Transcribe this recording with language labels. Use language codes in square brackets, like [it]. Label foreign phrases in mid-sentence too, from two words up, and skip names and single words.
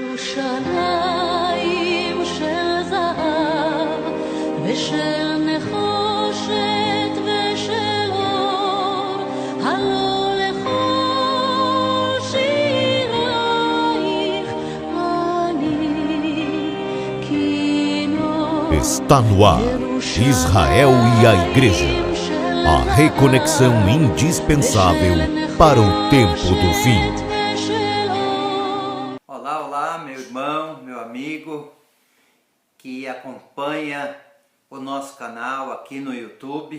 [he] ירושלים של זהב ושל נחושת ושל אור, הלא לכל שירייך אני כינור. [pt] Está no ar, Israel e a Igreja, a reconexão indispensável para o tempo do fim. Olá, olá, meu irmão, meu amigo que acompanha o nosso canal aqui no YouTube.